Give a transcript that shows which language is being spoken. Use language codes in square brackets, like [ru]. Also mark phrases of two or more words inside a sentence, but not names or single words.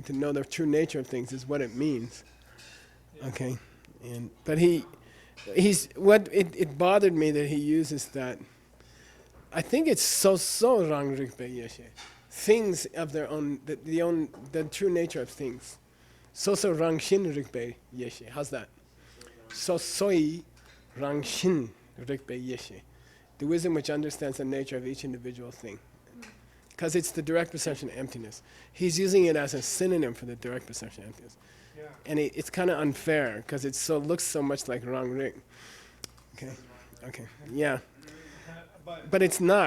[en] To know the true nature of things is what it means. Okay, but it bothered me that he uses that. I think it's so [bo] རང་རིག་པའི་ཡེ་ཤེས. [en] Things of their own, the true nature of things. [bo] སོ་རང་བཞིན་རིག་པའི་ཡེ་ཤེས. [en] How's that? [bo] སོ་སོའི་རང་བཞིན་རིག་པའི་ཡེ་ཤེས. [en] The wisdom which understands the nature of each individual thing. Because it's the direct perception of emptiness. He's using it as a synonym for the direct perception of emptiness. Yeah. And it's kind of unfair because it looks so much like [bo] རང་རིག. [en] Okay, yeah. But it's not.